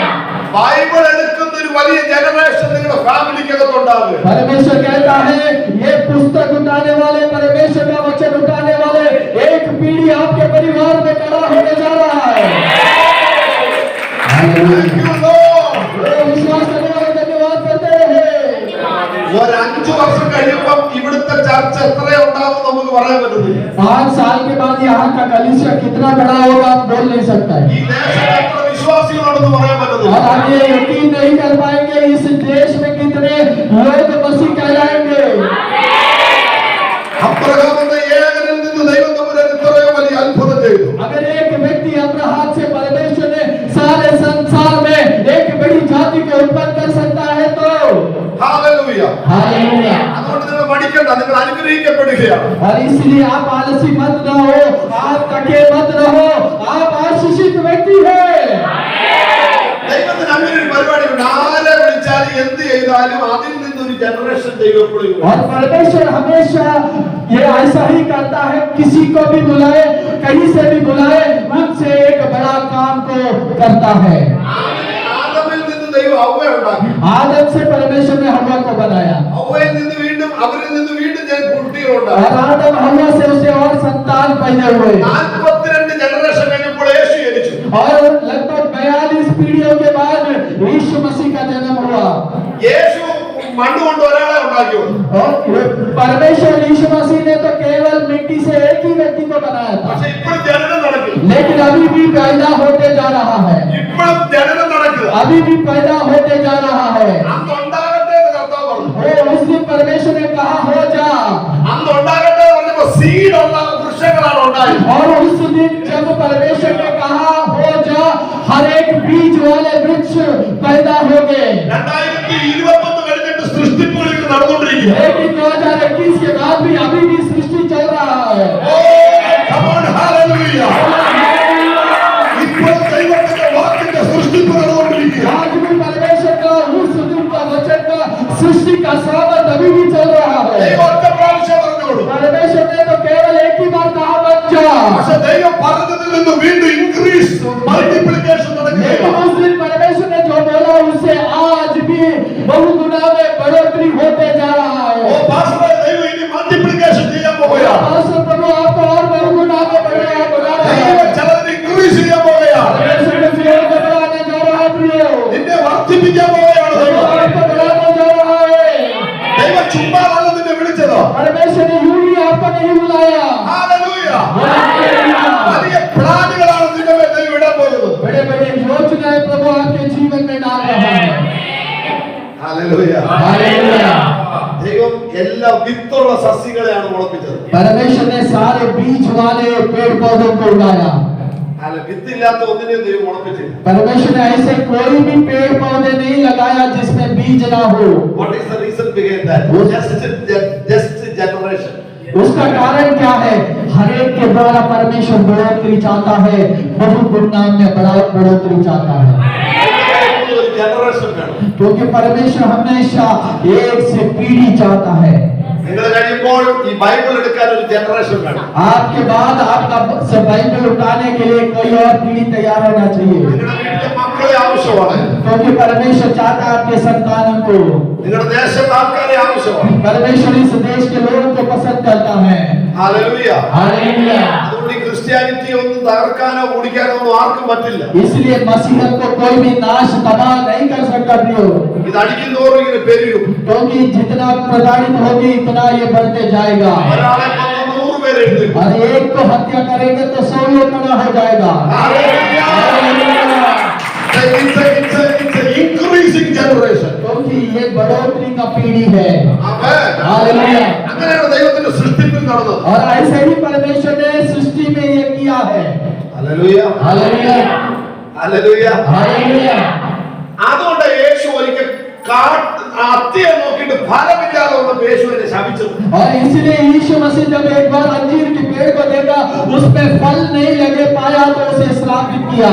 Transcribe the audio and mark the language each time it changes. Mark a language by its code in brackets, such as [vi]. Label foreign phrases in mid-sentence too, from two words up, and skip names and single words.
[ml] ബൈബിൾ എടുക്കുന്ന ഒരു വലിയ ജനറേഷൻ നിങ്ങളുടെ ഫാമിലിക്കകത്തുണ്ടാകും. [hi] परमेश्वर कहता है, ये पुस्तक उठाने वाले, परमेश्वर का वचन उठाने वाले एक पीढ़ी आपके परिवार में खड़ा होने जा रहा है। विश्वास करने वाले धन्यवाद करते हैं। [ml] ഒരു 5 വർഷം കഴിയുമ്പോൾ ഇവിടുത്തെ ചർച്ച എത്ര ഉണ്ടാവും നമുക്ക് പറയാൻ പറ്റുന്നില്ല. [hi] 5 साल के बाद यहाँ का कलीसिया कितना बड़ा होगा आप बोल नहीं सकता है। [ml] ഈ ദേശത്ത് എത്ര വിശ്വാസികളുണ്ടെന്ന് പറയാൻ പറ്റുന്നില്ല. [hi] और आप ये यकीन नहीं कर पाएंगे इस देश में कितने लोग मसीह कहलाएंगे। [ml] അബ്രഹാമിന്റെ ഏകനിൽ നിന്ന് ദൈവം തമ്പുരാൻ ഇത്രയോ വലിയ അത്ഭുതം ചെയ്തു. [hi] अगर एक व्यक्ति अब्राहम से परमेश्वर ने सारे संसार में एक बड़ी जाति को उत्पन्न कर सकता है तो [ml] ഹല്ലേലൂയ. [hi] हालेलुया। [ml] അതുകൊണ്ട് നിങ്ങൾ മടിക്കണ്ട, നിങ്ങൾ അനുഗ്രഹിക്കപ്പെടുകയാണ്. [hi] और इसलिए आप आलसी मत रहो, आप थके मत रहो, आप आशीषित व्यक्ति है। [ml] ദൈവത്തിന് അങ്ങനെ ഒരു പരിപാടിയുണ്ട്. ആരെ വിളിച്ചാലും എന്ത് ചെയ്താലും അതിൽ നിന്നൊരു ജനറേഷൻ ദൈവം എപ്പോഴും [hi] और परमेश्वर हमेशा ये ऐसा ही करता है, किसी को भी बुलाए, कहीं से भी बुलाए, उनसे एक बड़ा काम को करता है। [ml] ആദമിൽ നിന്ന് ദൈവം ഹവ്വയെ ഉണ്ടാക്കി. [hi] आदम से परमेश्वर ने हव्वा को बनाया, [ml] ഹവ്വയിൽ നിന്ന് വീണ്ടും അവരിൽ നിന്ന് വീണ്ടും ഞാൻ കുട്ടികളുണ്ടാക്കി. [hi] और आदम हव्वा से उसे और संतान पैदा हुए। [ml] 42 ജനറേഷൻ കഴിഞ്ഞപ്പോൾ യേശു ജനിച്ചു. [hi] और लगभग 42 पीढ़ियों के बाद यीशु मसीह का जन्म हुआ। [ml] യേശു മണ്ണ് കൊണ്ട് ഒരാളെ ഉണ്ടാക്കി. [hi] और परमेश्वर यीशु मसीह ने तो केवल मिट्टी से एक ही व्यक्ति को बनाया था, [ml] പക്ഷെ ഇപ്പോഴും ജനനം നടക്കും. [hi] लेकिन अभी भी पैदा होते जा रहा है, [ml] ഇപ്പോഴും ജനനം നടക്കുക. [hi] अभी भी पैदा होते जा रहा है। [ml] അന്ന് ഉണ്ടാകട്ടെ എന്ന് കർത്താവ് പറഞ്ഞു. [hi] उस दिन परमेश्वर ने कहा हो जा, [ml] അന്ന് ഉണ്ടാകട്ടെ എന്ന് പറഞ്ഞപ്പോ സീഡ് ഉള്ള വൃക്ഷങ്ങളാണ് ഉണ്ടായത്. [hi] और उस दिन जब परमेश्वर ने कहा हो जा, हर एक बीज वाले वृक्ष पैदा हो गए। [ml] 2021 കഴിഞ്ഞിട്ട് സൃഷ്ടിപ്പുകൾ ഇങ്ങനെ നടന്നുകൊണ്ടിരിക്കുക. [hi] लेकिन 2021 के बाद भी अभी भी सृष्टि चल रहा है। [en] Come on, hallelujah. [ml] ഇപ്പോൾ ദൈവത്തിന്റെ വാക്കിന്റെ സൃഷ്ടിപ്പ് നടന്നുകൊണ്ടിരിക്കുക. [hi] आज भी परमेश्वर का उस दिन का वचन का सृष्टि का सावन अभी भी चल रहा है। [ml] ദൈവം ഒറ്റ പ്രാവശ്യം പറഞ്ഞോളൂ. [hi] परमेश्वर ने तो केवल एक ही बार कहा बन जा, [ml] പക്ഷെ ദൈവം പറഞ്ഞതിൽ നിന്ന് വീണ്ടും [en] increase multiplication [hi] लेकिन [ml] നടക്കുകയാണ്. [hi] उस दिन परमेश्वर ने जो बोला उससे आज भी बहुगुना में बढ़ोतरी होते जा रहा ഓ है। [ml] പാസ്റ്ററെ, ദൈവം ഇനി മൾട്ടിപ്ലിക്കേഷൻ ചെയ്യാൻ പോവുകയാണ്. [hi] पास्टर प्रभु आपको और बहुगुना में बढ़ा रहा [ml] ദൈവം [hi] है। [ml] ചിലത് ഇൻക്രീസ് ചെയ്യാൻ പോവുകയാണ്. [hi] परमेश्वर ने फिर को बढ़ाने जा रहा है प्रियो, [ml] നിന്നെ വർദ്ധിപ്പിക്കാൻ പോവുകയാണ് ദൈവം. [hi] आपको बढ़ाने जा रहा है। [ml] ദൈവം ചുമ്മാതല്ല നിന്നെ വിളിച്ചത്. [hi] परमेश्वर ने यूं ही आपको नहीं बुलाया। [ml] ഹല്ലേലൂയ. [hi] हालेलुया। [ml] വലിയ പ്ലാനുകളാണ് നിന്റെ മേൽ ദൈവം ഇടാൻ പോകുന്നത്. [hi] बड़े बड़े योजनाएं प्रभु आपके जीवन में डाल रहा है। [ml] ഹല്ലേലൂയ. [hi] हालेलुया। [ml] ദൈവം എല്ലാ വിത്തുള്ള സസ്യങ്ങളെയാണ് മുളപ്പിച്ചത്. [hi] परमेश्वर ने सारे बीज वाले पेड़ पौधों को उगाया। [ml] അല്ല, വിത്തില്ലാത്ത ഒന്നിനെയും ദൈവം മുളപ്പിച്ചില്ല. [hi] परमेश्वर ने ऐसे कोई भी पेड़ पौधे नहीं लगाया जिसमें बीज ना हो। [en] What is the reason behind that? Just generation. [hi] उसका कारण क्या है? हर एक के द्वारा परमेश्वर बढ़ोतरी चाहता है, बहुत गुणगान में बढ़ोतरी चाहता है, [ml] ഒരു generation വേണം. [hi] क्योंकि परमेश्वर हमेशा एक से पीढ़ी चाहता है। [ml] നിങ്ങൾ കഴിയുമ്പോൾ ഈ ബൈബിൾ എടുക്കാൻ ഒരു ജനറേഷൻ വേണം. [hi] आपके बाद आपका बाइबल उठाने के लिए कोई और पीढ़ी तैयार होना चाहिए, [ml] നിങ്ങളുടെ വീട്ടിലെ മക്കളെ ആവശ്യമാണ്. [hi] क्योंकि परमेश्वर चाहता है आपके संतानों को। [ml] നിങ്ങളുടെ ദേശത്തെ ആൾക്കാരെ ആവശ്യമാണ്. [hi] परमेश्वर इस देश के लोगों को पसंद करता है। [ml] ഹല്ലേലൂയ. [hi] हालेलुया। [ml] അതുകൊണ്ട് ഈ ക്രിസ്ത്യാനിറ്റിയെ ഒന്നും തകർക്കാനോ ഓടിക്കാനോ ഒന്നും ആർക്കും പറ്റില്ല. [hi] इसलिए मसीहत को कोई भी नाश तबाह नहीं कर सकता प्रियो, [ml] ഇത് അടിക്കുന്നതോറും ഇങ്ങനെ പെരുകും. [hi] क्योंकि जितना प्रताड़ित होगी इतना ये बढ़ते जाएगा। [ml] ഒരാളെ കൊന്ന് 100 പേരെ എഴുന്നേൽക്കും. [hi] और एक को हत्या करेंगे तो 100 लोग खड़ा हो जाएगा। [en] It's an increasing generation. [hi] क्योंकि ये बढ़ोतरी का पीढ़ी है। [ml] ആമേൻ. [hi] हालेलुया। [ml] അങ്ങനെയാണ് ദൈവത്തിന്റെ സൃഷ്ടിപ്പിൽ നടന്നത്. [hi] और ऐसे ही परमेश्वर ने सृष्टि में ये किया है। [ml] ഹല്ലേലൂയ. [hi] हालेलुया। [ml] ഹല്ലേലൂയ. [hi] हालेलुया। [ml] അതുകൊണ്ട് യേശു ഒരിക്കൽ അത്തിയെ നോക്കിയിട്ട് ഫലമില്ലാതെ വന്നപ്പോൾ യേശുവിനെ ശപിച്ചത്. [hi] और इसलिए यीशु मसीह जब एक बार अंजीर के पेड़ को देखा उसमें फल नहीं लगे पाया तो उसे श्रापित किया।